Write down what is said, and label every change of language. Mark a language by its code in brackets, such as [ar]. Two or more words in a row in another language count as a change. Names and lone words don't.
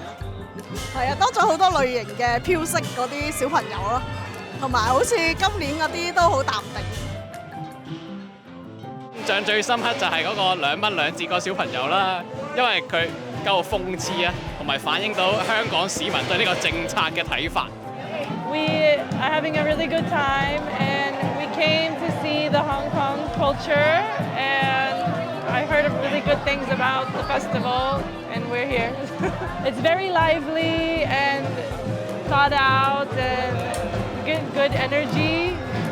[yue] 係啊，多咗好多類型嘅飄色嗰啲小朋友咯，同埋好似今年嗰啲都好淡定。印象最深刻就係嗰個兩蚊兩折個小朋友啦，因為佢夠諷刺啊，同埋反映到香港市民對呢個政策嘅睇法。 [en] We are having a really good time and we came to see the Hong Kong culture and I heard really good things about the festival and we're here. It's very lively and thought out and good energy.